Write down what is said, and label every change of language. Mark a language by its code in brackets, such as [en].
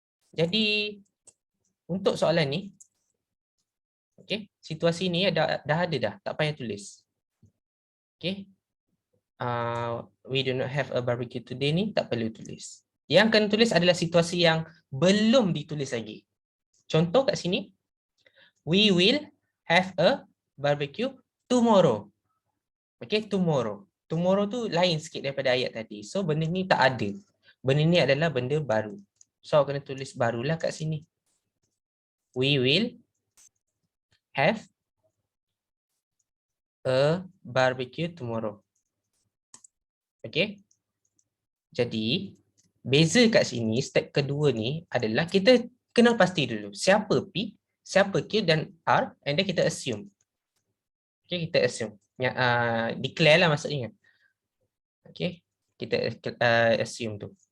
[ms] Jadi, untuk soalan ni, okay, situasi ni dah ada dah, tak payah tulis. Okay. [en] We do not have a barbecue today [ms] ni tak perlu tulis. Yang kena tulis adalah situasi yang belum ditulis lagi. Contoh kat sini, [en] we will have a barbecue tomorrow. [ms] Okay, tomorrow. Tomorrow tu lain sikit daripada ayat tadi. So benda ni tak ada. Benda ni adalah benda baru. So kena tulis barulah kat sini. [en] We will have a barbecue tomorrow. Okay. [ms] Jadi, beza kat sini, step kedua ni adalah kita kena pasti dulu siapa P, siapa Q dan R, and then kita assume. Okay, kita assume. Declare lah maksudnya. Okay, kita assume tu.